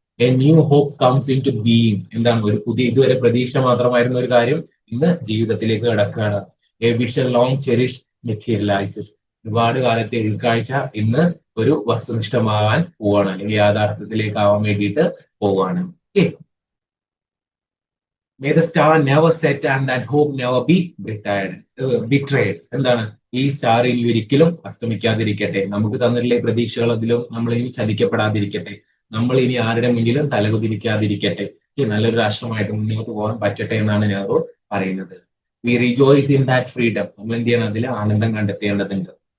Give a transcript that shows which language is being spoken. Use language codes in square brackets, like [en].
[en] A new hope comes into being. [ml] എന്താണ്, ഒരു പുതിയ, ഇതുവരെ പ്രതീക്ഷ മാത്രമായിരുന്ന ഒരു കാര്യം ഇന്ന് ജീവിതത്തിലേക്ക് കടക്കുകയാണ്. [en] A vision long cherish materialises. [ml] ഒരുപാട് കാലത്തെ ഉൾക്കാഴ്ച ഇന്ന് ഒരു വസ്തുനിഷ്ഠമാകാൻ പോവാണ്, അല്ലെങ്കിൽ യാഥാർത്ഥ്യത്തിലേക്ക് ആവാൻ വേണ്ടിയിട്ട് പോവാണ്. [en] May the star never set and that hope never be betrayed. [ml] എന്താണ്, ഈ സ്റ്റാർ ഇനി ഒരിക്കലും അസ്തമിക്കാതിരിക്കട്ടെ. നമുക്ക് തന്നിട്ടുള്ള പ്രതീക്ഷകൾ അതിലും നമ്മൾ ഇനി ചതിക്കപ്പെടാതിരിക്കട്ടെ. നമ്മൾ ഇനി ആരുടെ മുന്നിലും തലകുതിരിക്കാതിരിക്കട്ടെ. നല്ലൊരു രാഷ്ട്രമായിട്ട് മുന്നോട്ട് പോകാൻ പറ്റട്ടെ എന്നാണ് നെഹ്റു പറയുന്നത്. [en] We rejoice in that freedom. [ml] നമ്മൾ എന്ത് ചെയ്യണം, അതിൽ ആനന്ദം കണ്ടെത്തേണ്ടതുണ്ട്.